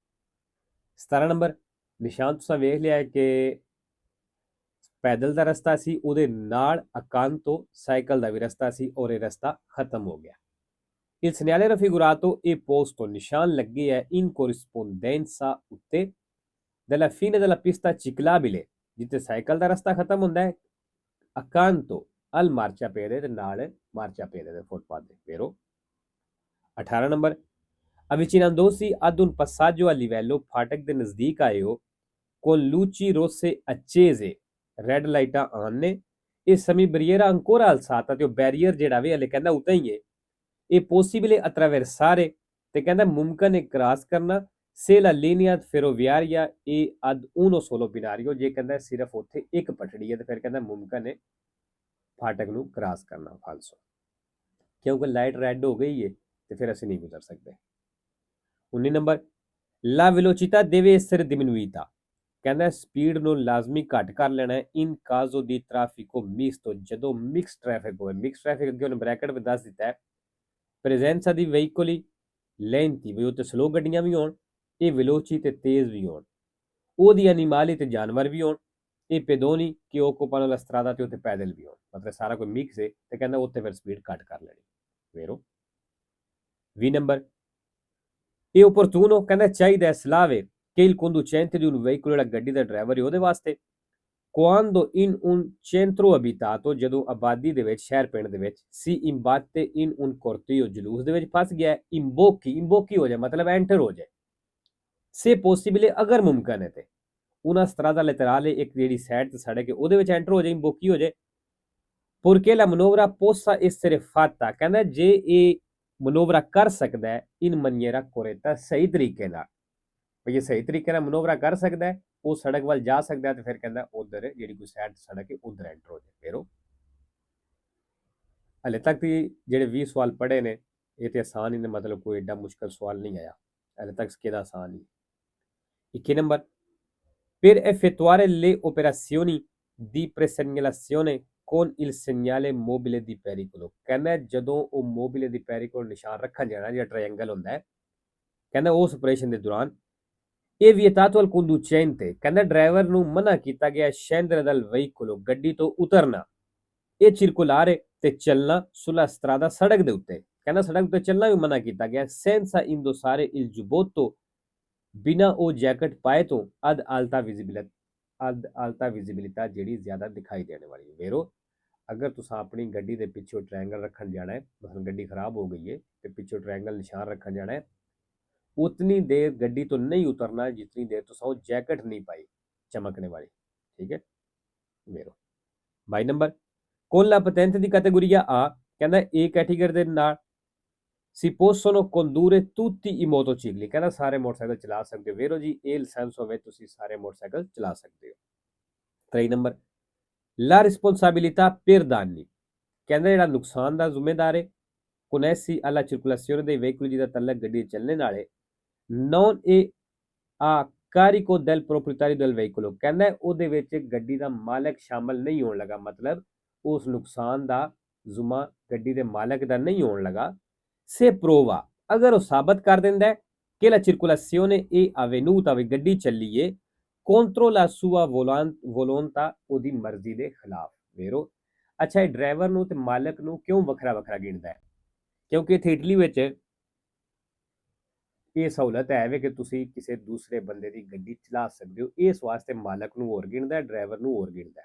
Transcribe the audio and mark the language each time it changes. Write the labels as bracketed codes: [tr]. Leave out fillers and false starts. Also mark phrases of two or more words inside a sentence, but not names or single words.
[pa] 17 ਨੰਬਰ, ਨਿਸ਼ਾਨ ਤੁਸੀਂ ਵੇਖ ਲਿਆ ਕਿ ਪੈਦਲ ਦਾ ਰਸਤਾ ਸੀ, ਉਹਦੇ ਨਾਲ ਅਕਾਂਤੋ ਸਾਈਕਲ ਦਾ ਵੀ ਰਸਤਾ ਸੀ, ਔਰ ਇਹ ਰਸਤਾ ਖਤਮ ਹੋ ਗਿਆ। [it] il segnale raffigurato è posto, [pa] ਨਿਸ਼ਾਨ ਲੱਗੇ ਹੈ [it] in corrispondenza [pa] ਉੱਤੇ [it] della fine della pista ciclabile, [pa] ਜਿੱਥੇ ਸਾਈਕਲ ਦਾ ਰਸਤਾ ਖਤਮ ਹੁੰਦਾ ਹੈ, [it] accanto al marciapiede [pa] ਦੇ ਨਾਲ [it] marciapiede [pa] ਦੇ ਫੁੱਟਪਾਥ ਦੇ [it] pero। [pa] 18 ਨੰਬਰ, [it] avvicinandosi ad un passaggio a livello, [pa] ਫਾਟਕ ਦੇ ਨਜ਼ਦੀਕ ਆਏ ਹੋ, [it] con luci rosse accese, [pa] ਰੈੱਡ ਲਾਈਟਾਂ ਆਨ ਨੇ, ਇਸ ਸਮੇਂ ਬਰੀਅਰਾ [it] ancora alzata, [pa] ਤੇ ਉਹ ਬੈਰੀਅਰ ਜਿਹੜਾ ਵੀ ਹਲੇ ਕਹਿੰਦਾ ਉਤਾਂ ਹੀ ਹੈ, ਇਹ [it] possibile attraversare, [pa] ਤੇ ਕਹਿੰਦਾ ਮੁਮਕਨ ਹੈ ਕ੍ਰਾਸ ਕਰਨਾ, [it] se la linea ferroviaria è ad uno solo binario, [pa] ਜੇ ਕਹਿੰਦਾ ਸਿਰਫ ਉੱਥੇ ਇੱਕ ਪਟੜੀ ਹੈ, ਤੇ ਫਿਰ ਕਹਿੰਦਾ ਮੁਮਕਨ ਹੈ ਫਾਟਕ ਨੂੰ ਕ੍ਰਾਸ ਕਰਨਾ। ਫਾਲਸੋ, ਕਿਉਂਕਿ ਲਾਈਟ ਰੈੱਡ ਹੋ ਗਈ ਹੈ ਤੇ ਫਿਰ ਅਸੀਂ ਨਹੀਂ ਗੁਜ਼ਰ ਸਕਦੇ। 19 ਨੰਬਰ, [it] la velocità deve essere diminuita, [pa] ਕਹਿੰਦਾ ਸਪੀਡ ਨੂੰ ਲਾਜ਼ਮੀ ਘੱਟ ਕਰ ਲੈਣਾ ਹੈ, [it] in caso di traffico misto, [pa] ਜਦੋਂ ਮਿਕਸ ਟ੍ਰੈਫਿਕ ਹੋਵੇ। ਮਿਕਸ ਟ੍ਰੈਫਿਕ ਅੱਗੇ ਉਹਨੇ ਬ੍ਰੈਕਟ ਵਿੱਚ ਦੱਸ ਦਿੱਤਾ ਹੈ, [it] presenza di veicoli lenti, [pa] ਵੀ ਉੱਤੇ ਸਲੋ ਗੱਡੀਆਂ ਵੀ ਹੋਣ, ਇਹ veloci ਤੇ ਤੇਜ਼ ਵੀ ਹੋਣ, [it] o di animali [pa] ਤੇ ਜਾਨਵਰ ਵੀ ਹੋਣ, ਇਹ [it] pedoni che occupano la strada, [pa] ਤੇ ਉੱਤੇ ਪੈਦਲ ਵੀ ਹੋਣ, ਮਤਲਬ ਸਾਰਾ ਕੋਈ ਮਿਕਸ ਹੈ, ਤੇ ਕਹਿੰਦਾ ਉੱਥੇ ਫਿਰ ਸਪੀਡ ਘੱਟ ਕਰ ਲੈਣੀ। ਵੇਰੋ। 20 ਨੰਬਰ, ਇਹ opportuno, ਕਹਿੰਦਾ ਚਾਹੀਦਾ ਹੈ, ਸਲਾਹ ਹੈ, [it] che il conducente di un veicolo, [pa] ਜਿਹੜਾ ਗੱਡੀ ਦਾ ਡਰਾਈਵਰ ਹੈ ਉਹਦੇ ਵਾਸਤੇ, [it] quando in un centro abitato, [pa] ਜਦੋਂ ਆਬਾਦੀ ਦੇ ਵਿੱਚ, ਸ਼ਹਿਰ ਪਿੰਡ ਦੇ ਵਿੱਚ, [it] si imbatte in un corteo, [pa] ਜਲੂਸ ਦੇ ਵਿੱਚ ਫਸ ਗਿਆ, ਇम्बोक्की ਹੋ ਜਾਏ, ਮਤਲਬ ਐਂਟਰ ਹੋ ਜਾਏ, [it] se possibile, [pa] ਅਗਰ ਮੁਮਕਨ ਹੈ ਤੇ, [it] una strada laterale, [pa] ਇੱਕ ਜਿਹੜੀ ਸਾਈਡ ਤੇ ਸੜਕ ਹੈ ਉਹਦੇ ਵਿੱਚ ਐਂਟਰ ਹੋ ਜਾਏ, ਇम्बोक्की ਹੋ ਜਾਏ, [it] purché la manovra possa essere fatta, [pa] ਕਹਿੰਦਾ ਜੇ ਇਹ ਮਨੋਵਰਾ ਕਰ ਸਕਦਾ ਹੈ, [it] in maniera corretta, [pa] ਸਹੀ ਤਰੀਕੇ ਨਾਲ, ਭਈ ਇਹ ਸਹੀ ਤਰੀਕੇ ਨਾਲ ਮਨੋਵਰਾ ਕਰ ਸਕਦਾ ਹੈ, ਉਹ ਸੜਕ ਵੱਲ ਜਾ ਸਕਦਾ ਹੈ, ਤੇ ਫਿਰ ਕਹਿੰਦਾ ਉਧਰ ਜਿਹੜੀ ਕੋਈ ਸਾਈਡ ਸੜਕ ਹੈ ਉਧਰ ਐਂਟਰ ਹੋ ਜਾਏ। ਫਿਰ ਹਲੇ ਤੱਕ ਦੀ ਜਿਹੜੇ 20 ਸਵਾਲ ਪੜ੍ਹੇ ਨੇ ਇਹ ਤੇ ਆਸਾਨ ਹੀ ਨੇ, ਮਤਲਬ ਕੋਈ ਏਡਾ ਮੁਸ਼ਕਲ ਸਵਾਲ ਨਹੀਂ ਆਇਆ ਹਲੇ ਤੱਕ, ਕਿਹਦਾ ਆਸਾਨ ਹੀ। 21 ਨੰਬਰ, [it] per effettuare le operazioni di presegnalazione con il segnale mobile di pericolo, [pa] ਕਹਿੰਦਾ ਜਦੋਂ ਉਹ ਮੋਬਿਲੇ ਦੀ ਪੈਰੀਕੋਲ ਨਿਸ਼ਾਨ ਰੱਖਣ ਜਾਣਾ, ਜਿਹੜਾ ਟ੍ਰਾਇੰਗਲ ਹੁੰਦਾ ਹੈ, ਕਹਿੰਦਾ ਉਸ ਆਪਰੇਸ਼ਨ ਦੇ ਦੌਰਾਨ, ਇਹ [it] vietato al conducente, [pa] ਕਹਿੰਦਾ ਡਰਾਈਵਰ ਨੂੰ ਮਨਾ ਕੀਤਾ ਗਿਆ [it] scendere dal veicolo, [pa] ਗੱਡੀ ਤੋਂ ਉਤਰਨਾ, ਇਹ circolare, ਤੇ ਚੱਲਣਾ, [it] sulla strada, [pa] ਸੜਕ ਦੇ ਉੱਤੇ, ਕਹਿੰਦਾ ਸੜਕ ਤੇ ਚੱਲਣਾ ਵੀ ਮਨਾ ਕੀਤਾ ਗਿਆ, [it] senza indossare il giubbotto, [pa] ਬਿਨਾ ਉਹ ਜੈਕਟ ਪਾਏ ਤੋਂ, [it] ad alta visibilità, [pa] ਜਿਹੜੀ ਜ਼ਿਆਦਾ ਦਿਖਾਈ ਦੇਣ ਵਾਲੀ। ਵੇਰੋ, ਅਗਰ ਤੁਸੀਂ ਆਪਣੀ ਗੱਡੀ ਦੇ ਪਿੱਛੇ ਟ੍ਰਾਇੰਗਲ ਰੱਖਣ ਜਾਣਾ ਹੈ, ਮਤਲਬ ਗੱਡੀ ਖਰਾਬ ਹੋ ਗਈ ਹੈ ਤੇ ਪਿੱਛੇ ਟ੍ਰਾਇੰਗਲ ਨਿਸ਼ਾਨ ਰੱਖਣ ਜਾਣਾ ਹੈ, ਉਤਨੀ ਦੇਰ ਗੱਡੀ ਤੋਂ ਨਹੀਂ ਉਤਰਨਾ ਜਿਤਨੀ ਦੇਰ ਤੁਸੀਂ ਉਹ ਜੈਕਟ ਨਹੀਂ ਪਾਈ ਚਮਕਣੇ ਵਾਲੀ। ਠੀਕ ਹੈ ਵੇਰੋ। 22 ਨੰਬਰ, [it] con la patente di categoria A, [pa] ਕਹਿੰਦਾ A ਕੈਟੇਗਰੀ ਦੇ ਨਾਲ, [it] si possono condurre tutti i motocicli, [pa] ਕਹਿੰਦਾ ਸਾਰੇ ਮੋਟਰਸਾਈਕਲ ਚਲਾ ਸਕਦੇ ਹੋ। ਵੇਰੋ ਜੀ, ਇਹ ਲਾਇਸੈਂਸ ਹੋਵੇ ਤੁਸੀਂ ਸਾਰੇ ਮੋਟਰਸਾਈਕਲ ਚਲਾ ਸਕਦੇ ਹੋ। 23 ਨੰਬਰ, [it] la responsabilità per danni, [pa] ਕਹਿੰਦਾ ਜਿਹੜਾ ਨੁਕਸਾਨ ਦਾ ਜ਼ਿੰਮੇਦਾਰ ਹੈ, [it] connessi alla circolazione dei veicoli, [pa] ਜਿਹਦਾ ਤਲਕ ਗੱਡੀ ਚੱਲਣ ਵਾਲੇ, [it] non è a carico del proprietario del veicolo, [pa] ਕਹਿੰਦਾ ਉਹਦੇ ਵਿੱਚ ਗੱਡੀ ਦਾ ਮਾਲਕ ਸ਼ਾਮਲ ਨਹੀਂ ਹੋਣ ਲੱਗਾ, ਮਤਲਬ ਉਸ ਨੁਕਸਾਨ ਦਾ ਜ਼ੁਮਾ ਗੱਡੀ ਦੇ ਮਾਲਕ ਦਾ ਨਹੀਂ ਹੋਣ ਲੱਗਾ। [it] se prova, [pa] ਅਗਰ ਉਹ ਸਾਬਤ ਕਰ ਦਿੰਦਾ ਹੈ ਕਿ [it] la circolazione è avvenuta, [pa] ਵੀ ਗੱਡੀ ਚੱਲੀ ਏ, [it] contro la sua volontà, [pa] ਉਹਦੀ ਮਰਜ਼ੀ ਦੇ ਖਿਲਾਫ। ਵੇਰੋ, ਅੱਛਾ, ਇਹ ਡਰਾਈਵਰ ਨੂੰ ਤੇ ਮਾਲਕ ਨੂੰ ਕਿਉਂ ਵੱਖਰਾ ਵੱਖਰਾ ਗਿਣਦਾ ਹੈ? ਕਿਉਂਕਿ ਇੱਥੇ ਇਟਲੀ ਵਿੱਚ ਇਹ ਸਹੂਲਤ ਹੈ ਵੇ ਕਿ ਤੁਸੀਂ ਕਿਸੇ ਦੂਸਰੇ ਬੰਦੇ ਦੀ ਗੱਡੀ ਚਲਾ ਸਕਦੇ ਹੋ। ਇਸ ਵਾਸਤੇ ਮਾਲਕ ਨੂੰ ਹੋਰ ਗਿਣਦਾ, ਡਰਾਈਵਰ ਨੂੰ ਹੋਰ ਗਿਣਦਾ।